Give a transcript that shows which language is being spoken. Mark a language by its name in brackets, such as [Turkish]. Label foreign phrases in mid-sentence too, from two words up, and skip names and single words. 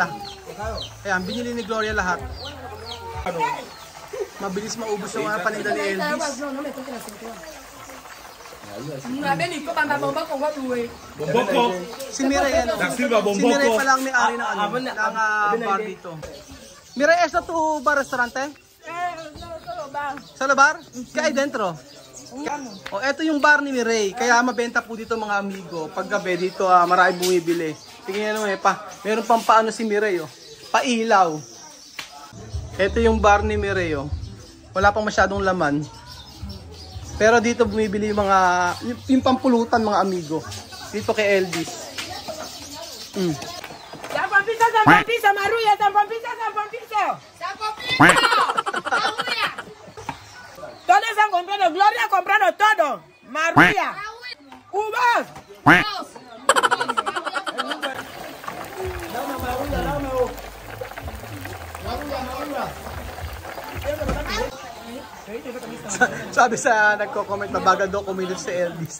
[Filipino] Ayan, binili ni Gloria lahat. Mabilis maubos yung paninda ni Elvis. Si Miray, si Miray pala ang may-ari ng bar dito. [Spanish] Miray, esa tu bar restaurante? [Filipino] Sa bar? Kaya dentro? O, eto yung bar ni Miray. Kaya mabenta po dito mga amigo. Pag gabi dito, marami bumibili. Tingnan nyo meron pang paano si Miray, pailaw. Ito yung bar ni Miray, wala pang masyadong laman. Pero dito bumibili yung pampulutan mga amigo. Dito kay Elvis. San Pampisa, Maruya, San Pampisa. Maruya. [Spanish] Todos han comprado, Gloria ha comprado todo. Maruya. Uvas. [Filipino] Sabi sa nagko-comment, mabagal daw kumilos si Elvis.